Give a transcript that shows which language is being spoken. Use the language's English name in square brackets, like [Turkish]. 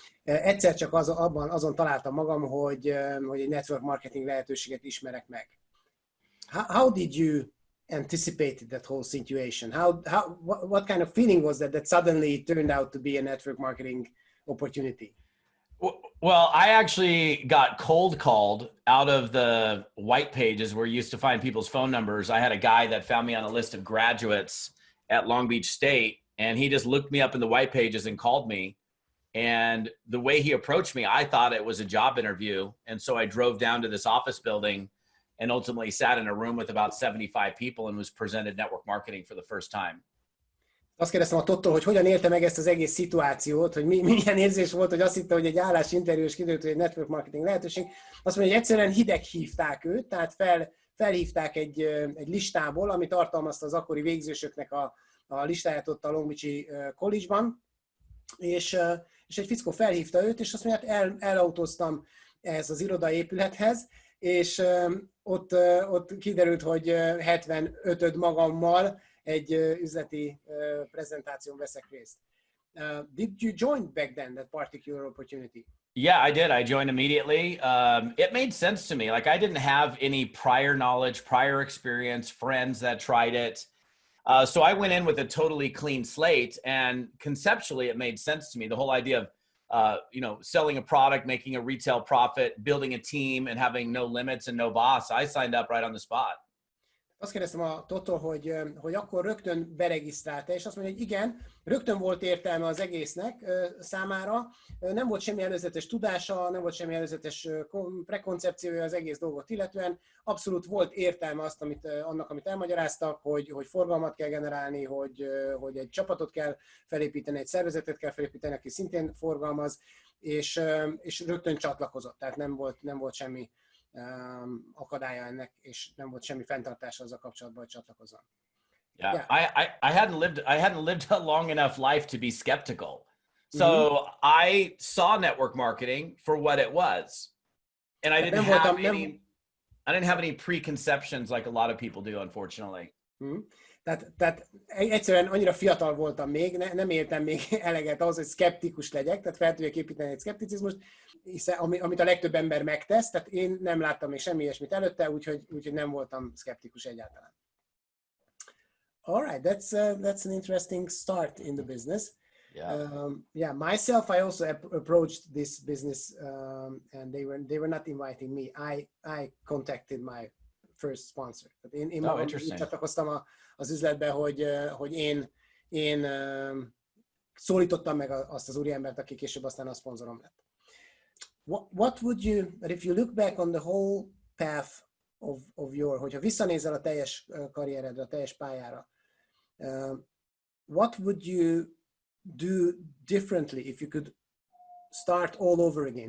[Hungarian] Egyszer csak azon találtam magam, hogy egy network marketing lehetőséget ismerek meg. [English] How did you anticipate that whole situation? What kind of feeling was that suddenly turned out to be a network marketing opportunity? Well, I actually got cold called out of the white pages where you used to find people's phone numbers. I had a guy that found me on a list of graduates at Long Beach State, and he just looked me up in the white pages and called me. And the way he approached me, I thought it was a job interview. And so I drove down to this office building and ultimately sat in a room with about 75 people and was presented network marketing for the first time. [Hungarian] Azt kérdeztem a Toddtól, hogy hogyan élte meg ezt az egész szituációt, hogy milyen érzés volt, hogy azt hitte, hogy egy állásinterjú, és kiderült, hogy egy network marketing lehetőség. Azt mondja, hogy egyszerűen hideg hívták őt, tehát felhívták egy listából, ami tartalmazta az akkori végzősöknek a listáját ott a Long Beach-i College-ban, és egy fickó felhívta őt, és azt mondja, hát elautóztam ehhez az irodaépülethez, és ott kiderült, hogy 75-öd magammal egy üzleti prezentáción veszek részt. [English] Did you join back then that particular opportunity? Yeah, I did. I joined immediately. It made sense to me. Like I didn't have any prior knowledge, prior experience, friends that tried it. So I went in with a totally clean slate, and conceptually it made sense to me. The whole idea of, selling a product, making a retail profit, building a team, and having no limits and no boss. I signed up right on the spot. [Hungarian] Azt kérdeztem a Toddtól, hogy akkor rögtön beregisztrálta, és azt mondja, hogy igen, rögtön volt értelme az egésznek számára, nem volt semmi előzetes tudása, nem volt semmi előzetes prekoncepciója az egész dolgot illetően, abszolút volt értelme annak, amit elmagyaráztak, hogy forgalmat kell generálni, hogy egy csapatot kell felépíteni, egy szervezetet kell felépíteni, aki szintén forgalmaz, és rögtön csatlakozott, tehát nem volt semmi akadálya ennek, és nem volt semmi fenntartása azzal kapcsolatban, hogy csatlakozzon. [English] Yeah. I hadn't lived a long enough life to be skeptical. So I saw network marketing for what it was. And I didn't have any preconceptions like a lot of people do, unfortunately. [Hungarian] Tehát egyszerűen annyira fiatal voltam még, nem éltem még eleget ahhoz, hogy szkeptikus legyek, tehát fel tudjak építeni egy szkepticizmust, hiszen amit a legtöbb ember megtesz, tehát én nem láttam még semmi ilyesmit előtte, úgyhogy nem voltam szkeptikus egyáltalán. [English] Alright, that's an interesting start in the business. Yeah. Myself, I also approached this business, and they were not inviting me. I contacted my first sponsor. [Hungarian] Én magam csatlakoztam az üzletbe, hogy én szólítottam meg azt az úriembert, aki később aztán a szponzorom lett. [English] What would you, if you look back on the whole path of [Hungarian] hogyha visszanézel a teljes karrieredre, a teljes pályára, [English] what would you do differently if you could start all over again?